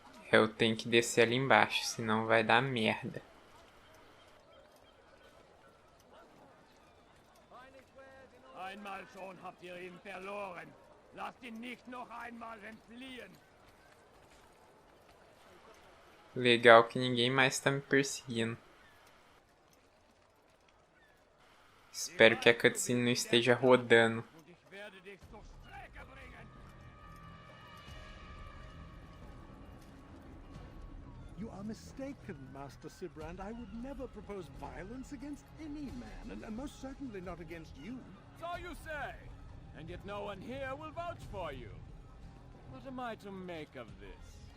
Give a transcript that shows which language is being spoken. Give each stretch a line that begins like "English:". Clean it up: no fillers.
Portuguese: Eu tenho que descer ali embaixo, senão vai dar merda.
German: Einmal schon habt ihr ihn verloren. Lasst ihn nicht noch einmal entfliehen.
Portuguese: Legal que ninguém mais tá me perseguindo. Espero que a cutscene não esteja rodando.
German: Und ich werde dich zur Strecke bringen.
English: You are mistaken, Master Sibrand. I would never propose violence against any man, and most certainly not against you. So you say. And yet no one here will vouch for you. What am I to make of this?